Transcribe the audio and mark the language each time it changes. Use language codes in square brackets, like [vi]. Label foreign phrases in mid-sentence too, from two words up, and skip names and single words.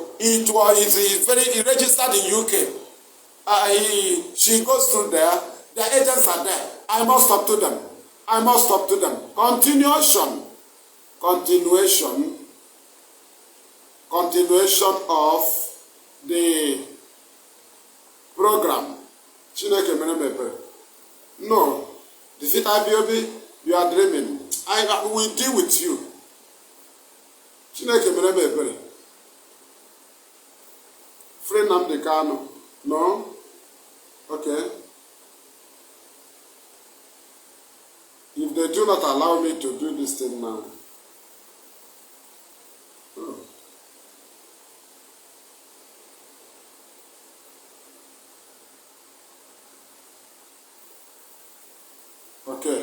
[en] It's very registered in UK. She goes through there. The agents are there. I must talk to them. I must talk to them. Continuation. continuation of the program. [ig] Chineke mere m ebere. [en] No, defeat IPOB, you are dreaming. I will deal with you. [ig] Chineke mere m ebere. [en] Free Nnamdi Kanu. No? Okay. If they do not allow me to do this thing now. Oh. Okay.